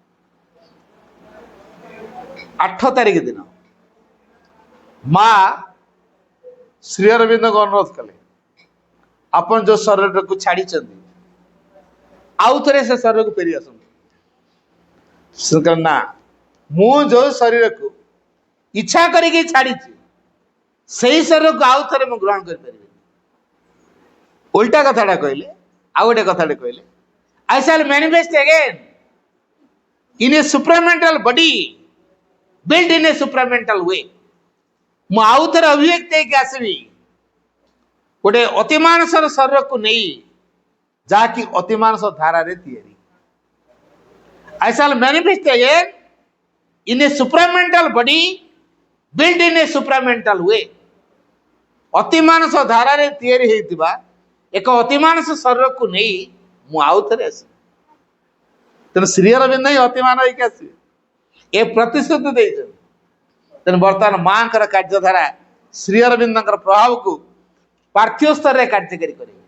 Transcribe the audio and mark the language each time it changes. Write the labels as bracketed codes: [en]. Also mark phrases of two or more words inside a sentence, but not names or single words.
[or] 8 ତାରିଖ ଦିନ ମା ଶ୍ରୀ ଅରବିନ୍ଦଙ୍କୁ ଅନୁରୋଧ କଲେ, ଆପଣ ଯୋଉ ଶରୀରକୁ ଛାଡ଼ିଛନ୍ତି ଆଉ ଥରେ ସେ ଶରୀରକୁ ଫେରି ଆସନ୍ତୁ। ସେ କହିଲେ, ନା, ମୁଁ ଯୋଉ ଶରୀରକୁ ଇଚ୍ଛା କରିକି ଛାଡ଼ିଛି ସେଇ ଶରୀରକୁ ଆଉ ଥରେ ମୁଁ ଗ୍ରହଣ କରିପାରିବିନି। ଓଲଟା କଥାଟା କହିଲେ। ଆଉ ଗୋଟେ କଥାଟେ କହିଲେ, [en] I shall manifest again in a supramental body built in a supramental way। [or] ମୁଁ ଆଉ ଥରେ ଅଭିବ୍ୟକ୍ତି ହେଇକି ଆସିବି ଗୋଟେ ଅତିମାନସର ଶରୀରକୁ ନେଇ, ଯାହାକି ଅତିମାନସ ଧାରାରେ ତିଆରି। [en] I shall manifest again in a supramental body built in a supramental way। [or] ଅତିମାନସ ଧାରାରେ ତିଆରି ହେଇଥିବା ଏକ ଅତିମାନସ ଶରୀରକୁ ନେଇ ମୁଁ ଆଉ ଥରେ ଆସିବି। ତେଣୁ ଶ୍ରୀ ଅରବିନ୍ଦ ହିଁ ଅତିମାନ ହେଇକି ଆସିବେ, ଏ ପ୍ରତିଶ୍ରୁତି ଦେଇଛନ୍ତି। ତେଣୁ ବର୍ତ୍ତମାନ ମାଙ୍କର କାର୍ଯ୍ୟଧାରା ଶ୍ରୀ ଅରବିନ୍ଦଙ୍କର ପ୍ରଭାବକୁ ପାର୍ଥିବ ସ୍ତରରେ କାର୍ଯ୍ୟକାରୀ କରିବେ।